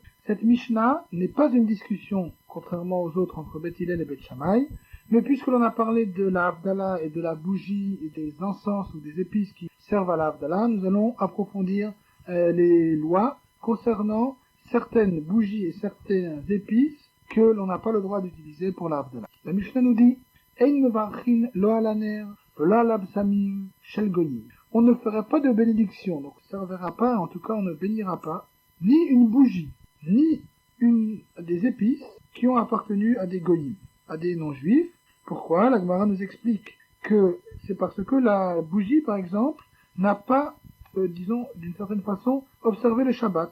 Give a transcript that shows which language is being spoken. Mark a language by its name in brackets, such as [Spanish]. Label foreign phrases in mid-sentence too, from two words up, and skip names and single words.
[French] cette Mishnah n'est pas une discussion, contrairement aux autres, entre Beth Hillel et Beth Shammai, mais puisque l'on a parlé de la Havdalah et de la bougie et des encens ou des épices qui servent à la Havdalah, nous allons approfondir les lois concernant certaines bougies et certaines épices que l'on n'a pas le droit d'utiliser pour la Havdalah. La Mishnah nous dit [Hebrew] אין מברכין לא על הנר ולא על הבשמים של גויים. [French] On ne ferait pas de bénédiction, donc ça ne servira pas, en tout cas on ne bénira pas, ni une bougie, ni des épices qui ont appartenu à des goyim, à des non-juifs. Pourquoi? La Gemara nous explique que c'est parce que la bougie, par exemple, n'a pas, disons, d'une certaine façon, observé le Shabbat.